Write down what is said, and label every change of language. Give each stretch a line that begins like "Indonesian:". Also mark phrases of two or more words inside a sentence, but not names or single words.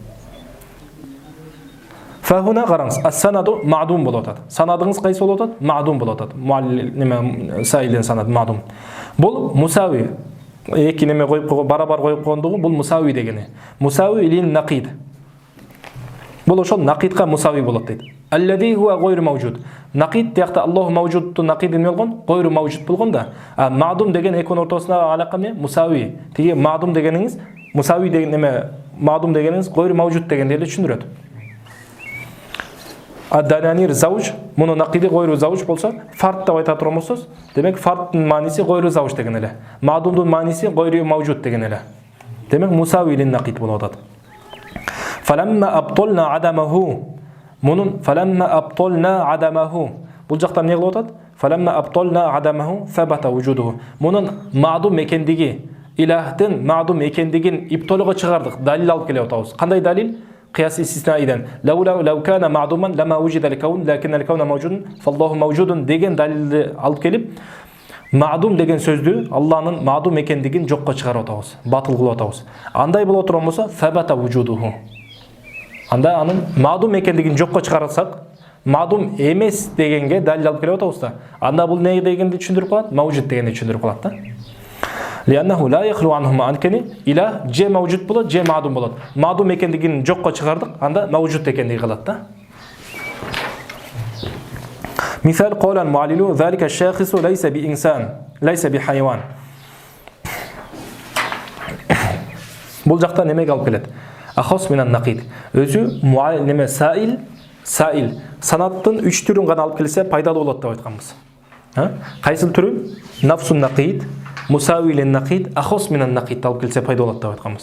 Kyrgyz: Фахуна караңыз,
Arabic: السند معدوم
Kyrgyz: болуп атат. Санадыңыз кайсы болуп атат? Маъдум болуп атат. Муаллил неме саилден санад маъдум. Бул мусави. Эки неме коюп барабар коюп койгондугу бул мусави дегени.
Arabic: مساو للنقيض.
Kyrgyz: Бул ошол нақидка мусави болот дейт.
Arabic: الذي هو غير موجود.
Kyrgyz: Нақид тияқта
Arabic: الله موجود
Kyrgyz: нақид деме болгон,
Arabic: غير موجود
Kyrgyz: болгон да. Маъдум деген эконун ортосунда алака эмне? Мусави. Тиги маъдум дегениңиз, мусави деген неме? Маъдум дегениңиз
Arabic: غير موجود
Kyrgyz: дегенди эле түшүндүрөт.
Arabic: الدنانير زوج,
Kyrgyz: муну нақиди
Arabic: غير زوج
Kyrgyz: болсо, фард деп айта турмусуз. Демек фардтын мааниси
Arabic: غير زوج
Kyrgyz: деген эле. Маъдумдун мааниси
Arabic: غير موجود
Kyrgyz: деген эле. Демек
Arabic: مساو للنقيض
Kyrgyz: болуп атат.
Arabic: فلما أبطلنا عدمه.
Kyrgyz: Мунун
Arabic: فلما أبطلنا عدمه.
Kyrgyz: Бул жакта эмне кылып атат?
Arabic: فلما أبطلنا عدمه ثبت وجوده.
Kyrgyz: Мунун маъдум экендиги, илахтын маъдум экендигин иптолго чыгардык, далил алып келип атабыз. Кандай далил?
Arabic: قياس استثنائي. لو كان معدوما لما وجد الكون لكن الكون موجود فالله موجود
Kyrgyz: деген далилди алып келип, маъдум деген сөздү Аллахнын маъдум экендигин жокко чыгарып атабыз, батыл кылып атабыз. Андай боло турган болсо
Arabic: ثبت وجوده.
Kyrgyz: Анда анын маъдум экендигин жокко чыгарсак, маъдум эмес дегенге далил алып келип атабыз да. Анда бул не дегенди түшүндүрүп калат? Мавжуд дегенди түшүндүрүп калат да.
Arabic: لأنه لا يخلو عنهما
Kyrgyz: анкени ила же мавжуд болот, же маъдум болот. Маъдум экендигин жокко чыгардык, анда мавжуд экендиги калат да.
Arabic: مثال قال المعلل ذلك الشخص ليس بإنسان، ليس بحيوان.
Kyrgyz: Бул жакта немеге алып келет?
Arabic: أخص من النقيض.
Kyrgyz: Өзү муаллил неме саил, санаттын 3 түрүн гана алып келсе пайдалуу болот деп айтканбыз. Кайсыл түрү?
Arabic: نفس النقيض، مساو للنقيض، أخص من النقيض
Kyrgyz: алып келсе пайда болот деп айтканбыз.